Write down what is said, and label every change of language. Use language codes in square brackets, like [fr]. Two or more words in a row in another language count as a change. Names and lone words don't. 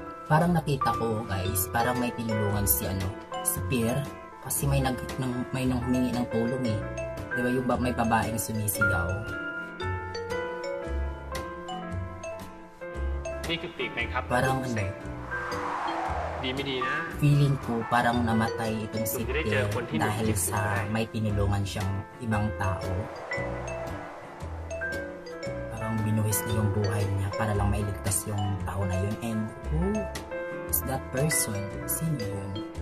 [tl] parang nakita ko guys, parang may tinulungan si Pierre kasi may nang humingi ng tulong eh. Di ba yung may babaeng sumisigaw? [th] นี่คือปีกไหมครับ [tl] Parang [th] ดีไม่ดีนะ [tl] feeling ko parang namatay itong si Pierre dahil sa may tinulungan siyang ibang tao. Parang binuhis niya yung buhay niya para lang mailigtas yung tao na yun. [en] And who is that person? [tl] Sino yun?